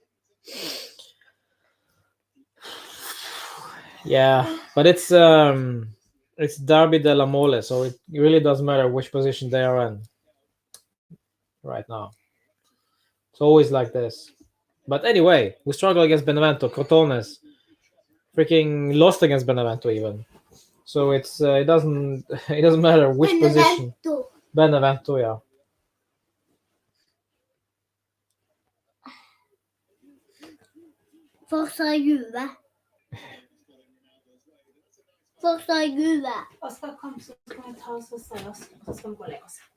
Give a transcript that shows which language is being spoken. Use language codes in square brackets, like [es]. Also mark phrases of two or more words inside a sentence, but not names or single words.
[en] Yeah, but it's Derby della Mole, so it really doesn't matter which position they are in right now. It's always like this. But anyway, we struggle against Benevento. Crotones freaking lost against Benevento even. So it doesn't matter which position. Benevento, yeah. [it] Forza Juve. Forza Juve. [sv] Oskar, kom så ska vi ta oss och ställa oss. Och så ska vi gå och lägga oss.